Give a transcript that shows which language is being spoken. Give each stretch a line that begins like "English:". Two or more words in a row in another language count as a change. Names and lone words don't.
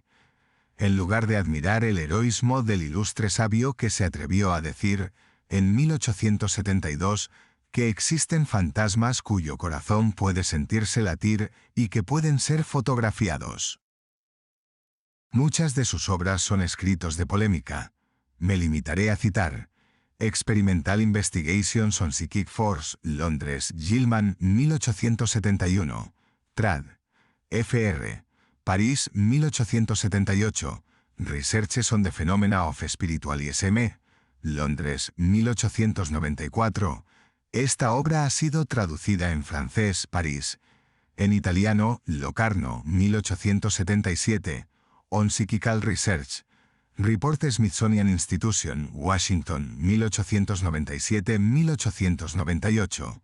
Spanish: En lugar de admirar el heroísmo del ilustre sabio que se atrevió a decir, en 1872, que existen fantasmas cuyo corazón puede sentirse latir y que pueden ser fotografiados. Muchas de sus obras son escritos de polémica. Me limitaré a citar:
English: Experimental Investigations on Psychic Force,
Spanish: Londres, Gilman, 1871. Trad. Fr. París, 1878.
English: Researches on the Phenomena of Spiritualism,
Spanish: Londres, 1894. Esta obra ha sido traducida en francés, París. En italiano, Locarno, 1877.
English: On Psychical Research. Report Smithsonian Institution,
Spanish: Washington, 1897-1898.